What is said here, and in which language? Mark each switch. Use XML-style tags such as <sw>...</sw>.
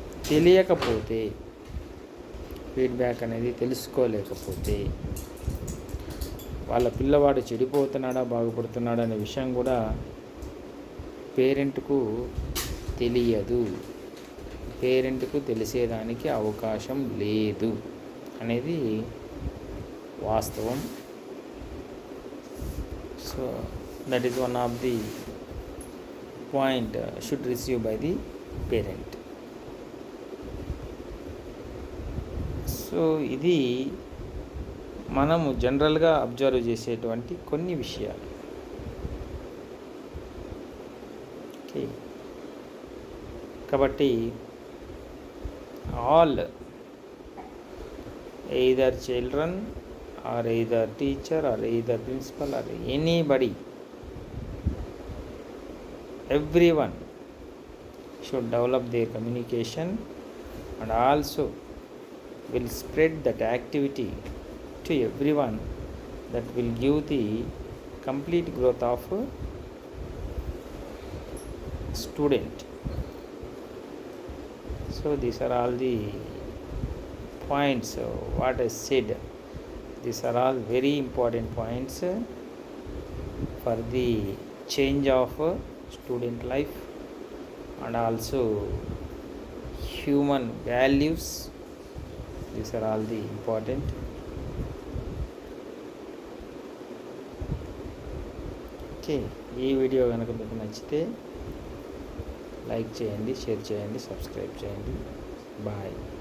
<te>తెలియకపోతే, ఫీడ్బ్యాక్ అనేది తెలుసుకోలేకపోతే వాళ్ళ పిల్లవాడు చెడిపోతున్నాడా బాగుపడుతున్నాడా అనే విషయం కూడా పేరెంట్కు తెలియదు, పేరెంట్కు తెలిసేదానికి అవకాశం లేదు అనేది వాస్తవం.</te> <en>So that is one of the point should receive by the parent.</en> <te>So ఇది మనము జనరల్గా అబ్జర్వ్ చేసేటువంటి కొన్ని విషయాలు.</te> <en>Okay, కాబట్టి all either children or either teacher or either principal or anybody, everyone should develop their communication and also will spread that activity to everyone. That will give the complete growth of student. So these are all the points what I said. These are all very important points for the change of student life and also human values. These are all the important.</en> <te>Okay, ఈ video కనుక మీకు నచ్చితే like చేయండి, share చేయండి, subscribe చేయండి. Bye.</te>